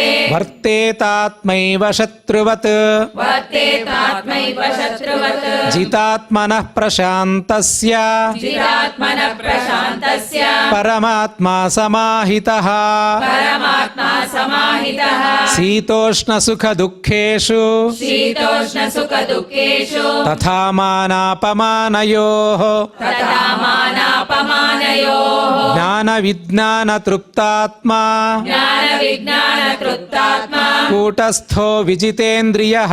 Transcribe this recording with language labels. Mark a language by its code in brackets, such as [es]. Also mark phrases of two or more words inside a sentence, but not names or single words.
[sa] వర్తేతాత్మైవ శత్రువత్ वर्तेतात्मैव शत्रुवत् జితాత్మనః ప్రశాంతస్య जितात्मनः प्रशान्तस्य పరమాత్మా సమాహితః परमात्मा समाहितः శీతోష్ణ సుఖ దుఃఖేషు शीतोष्णसुखदुःखेषु తథా మానాపమానయోః तथा मानापमानयोः జ్ఞాన విజ్ఞాన తృప్తాత్మా ज्ञानविज्ञानतृप्तात्मा కూటస్థో విజితేంద్రియః